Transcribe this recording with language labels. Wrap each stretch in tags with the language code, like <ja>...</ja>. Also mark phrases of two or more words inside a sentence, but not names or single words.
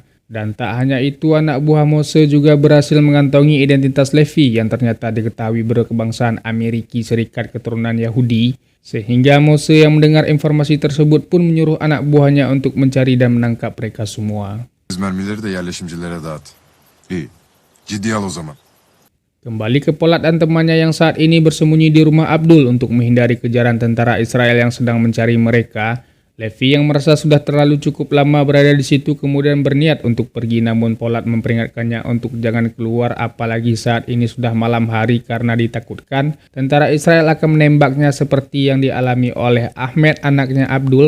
<id>Dan tak hanya itu, anak buah Mose juga berhasil mengantongi identitas Levi yang ternyata diketahui berkebangsaan Amerika Serikat keturunan Yahudi. Sehingga Mose yang mendengar informasi tersebut pun menyuruh anak buahnya untuk mencari dan menangkap mereka semua.</id> <tr>Mermileri de yerleşimcilere dağıt. İyi. Ciddiye al o zaman.</tr> <id>Kembali ke Polat dan temannya yang saat ini bersembunyi di rumah Abdul untuk menghindari kejaran tentara Israel yang sedang mencari mereka. Levi yang merasa sudah terlalu cukup lama berada di situ kemudian berniat untuk pergi, namun Polat memperingatkannya untuk jangan keluar, apalagi saat ini sudah malam hari, karena ditakutkan tentara Israel akan menembaknya seperti yang dialami oleh Ahmed, anaknya Abdul.</id>